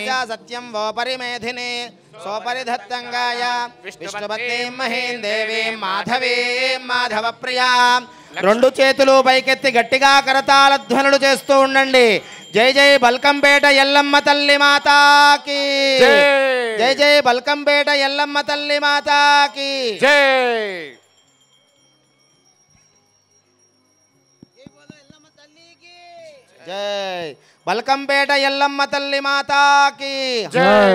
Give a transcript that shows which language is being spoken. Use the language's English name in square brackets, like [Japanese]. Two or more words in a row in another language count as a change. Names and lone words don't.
[Sanskrit] सत्यं वो परिमेधिनी सोपरिधत्तंगाय विष्णुपत्नीं महीं देवीं माधवीं माधवप्रियां [Telugu] రెండు చేతులు పైకెత్తి గట్టిగా కరతాళ ధ్వనులు చేస్తూ ఉండండి. జై జై బల్కంపేట ఎల్లమ్మ తల్లి [Hindi] माता की जय जय [Telugu] బల్కంపేట ఎల్లమ్మ తల్లి మాతాకి జై. జై బల్కంపేట ఎల్లమ్మ తల్లి [Hindi] माता की जय.